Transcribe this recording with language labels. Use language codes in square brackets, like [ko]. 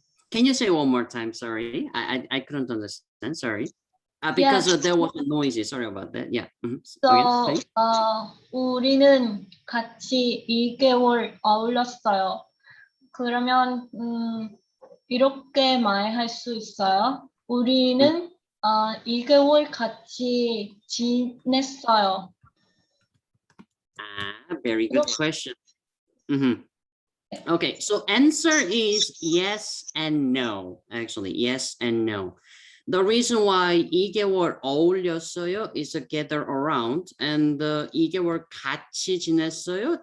[en] Can you say one more time? Sorry, I couldn't understand. Sorry, because there was a noisy. Sorry about that. Yeah. [ko] So, 우리는 같이 2개월 어울렸어요. 그러면 이렇게 말할 수 있어요. 우리는 2개월 같이 지냈어요. [en] Very good question. Okay, so answer is yes and no. Actually, yes and no. The reason why [ko] 2개월 어울렸어요 [en] is gather around, and [ko] 2개월 같이 지냈어요.